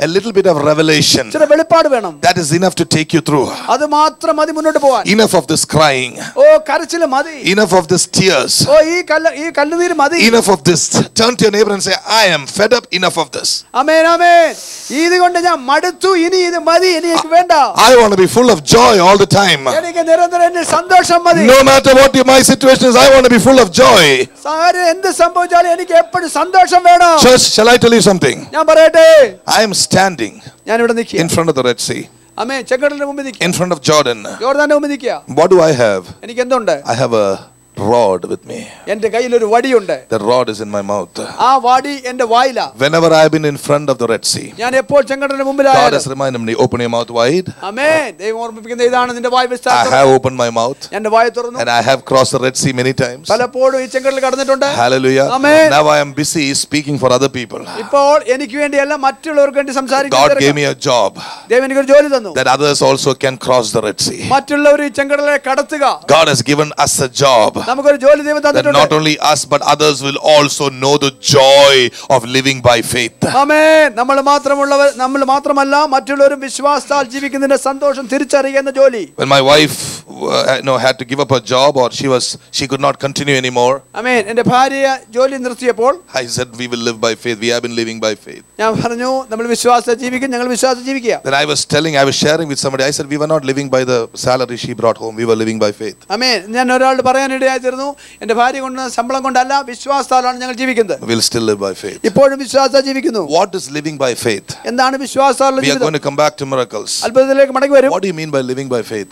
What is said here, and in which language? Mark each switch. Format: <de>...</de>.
<en>a little bit of revelation.</en> <ml>ഇച്ചിരി വെളിപ്പാട് വേണം.</ml> <en>That is enough to take you through.</en> <ml>അത് മാത്രം മതി മുന്നോട്ട് പോവാൻ.</ml> <en>Enough of this crying,</en> <ml>ഓ, കരച്ചില് മതി.</ml> <en>enough of this tears,</en> <ml>ഓ, ഈ കണ്ണുനീര് മതി.</ml> <en>enough of this. Turn to your neighbor and say, I am fed up, enough of this.</en> <ml>ആമേൻ. ആമേൻ. ഇതുകൊണ്ട് ഞാൻ മടുത്തു, ഇനി ഇത് മതി, ഇനി എനിക്ക് വേണ്ട.</ml> <en>I want to be full of joy all the time.</en> <ml>എനിക്ക് നിരന്തരം എന്നിൽ സന്തോഷം മതി.</ml> <en>No matter what my situation is, I want to be full of joy.</en> <ml>സാരം എന്ത് സംഭവിച്ചാലും എനിക്ക് എപ്പോഴും സന്തോഷം വേണം.</ml> <en>Church, shall I tell you something?</en> <ml>ഞാൻ പറയട്ടെ,</ml> <en>I am standing</en> <ml>ഞാൻ ഇവിടെ നിൽക്കുക.</ml> <en>in front of the Red Sea,</en> <ml>ആമേൻ. ചെങ്കടലിന്റെ മുമ്പിൽ നിൽക്കുക.</ml> <en>in front of Jordan.</en> <ml>യോർദാന്റെ മുമ്പിൽ നിൽക്കുക.</ml> <en>What do I have?</en> <ml>എനിക്ക് എന്തുണ്ട്?</ml> <en>I have a rod with me.</en> <ml>എന്റെ കയ്യിൽ ഒരു വടിയുണ്ട്.</ml> <en>The rod is in my mouth.</en> <ml>ആ വടി എന്റെ വായിലാ.</ml> <en>Whenever I have been in front of the Red Sea,</en> <ml>ഞാൻ എപ്പോൾ ചെങ്കടലിന് മുമ്പിലായാലും</ml> <en>God has reminded me, open your mouth wide.</en> <ml>ആമേൻ. ദൈവം ഓർമ്മിപ്പിക്കുന്ന ഇതാണ് നിന്റെ വായ്</ml> <en>I</en> <ml>വിസ്താരം.</ml> <en>have opened my mouth</en> <ml>എന്റെ വായ് തുറന്നു.</ml> <en>and I have crossed the Red Sea many times.</en> <ml>പലപ്പോഴും ഈ ചെങ്കടൽ കടന്നിട്ടുണ്ട്.</ml> <en>Hallelujah. Amen. Now I am busy speaking for other people.</en> <ml>ഇപ്പോൾ എനിക്ക് വേണ്ടിയല്ല മറ്റുള്ളവർക്ക് വേണ്ടി സംസാരിക്കാൻ</ml> <en>God gave me a job</en> <ml>ദൈവം എനിക്കൊരു ജോലി തന്നു.</ml> <en>that others also can cross the Red Sea.</en> <ml>മറ്റുള്ളവർ ഈ ചെങ്കടലെ കടത്തുക.</ml> <en>God has given us a job</en> <ml>നമുക്കൊരു ജോലി ദൈവം</ml> <en>that</en> <ml>തന്നിട്ടുണ്ട്.</ml> <en>not only us but others will also know the joy of living by faith.</en> <ml>ആമേൻ. നമ്മൾ മാത്രമല്ല മറ്റുള്ളവരും വിശ്വാസത്താൽ ജീവിക്കുന്നതിന്റെ സന്തോഷം തിരിച്ചറിയുന്ന ജോലി.</ml> <en>When my wife had to give up her job or she could not continue anymore,</en> <ml>ആമേൻ. എൻ്റെ ഭാര്യ ജോലി നിർത്തിയപ്പോൾ</ml> <en>I said we will live by faith. We have been living by faith.</en> <ml>ഞാൻ പറഞ്ഞു നമ്മൾ വിശ്വാസത്താൽ ജീവിക്കും, ഞങ്ങൾ വിശ്വാസത്താൽ ജീവിക്കുക.</ml> <en>Then I was sharing with somebody. I said we were not living by the salary she brought home. We were living by faith.</en> <ml>ആമേൻ. ഞാൻ ഒരാളോട് പറയാനിടയായി തീർന്നു, എൻ്റെ ഭാര്യ കൊണ്ട് ശമ്പളം കൊണ്ടല്ല വിശ്വാസത്താലാണ് ഞങ്ങൾ ജീവിക്കുന്നത്.</ml> <en>We'll still live by faith.</en> <ml>ഇപ്പോഴും വിശ്വാസത്താൽ ജീവിക്കുന്നു.</ml> <en>What is living by faith?</en> <ml>എന്താണ് വിശ്വാസത്താലുള്ള</ml> <en>We are</en> <ml>ജീവിതം?</ml> <en>going to come back to miracles.</en> <ml>അത്ഭുതത്തിലേക്ക് മടങ്ങി വരും.</ml> <en>What do you mean by living by faith?</en>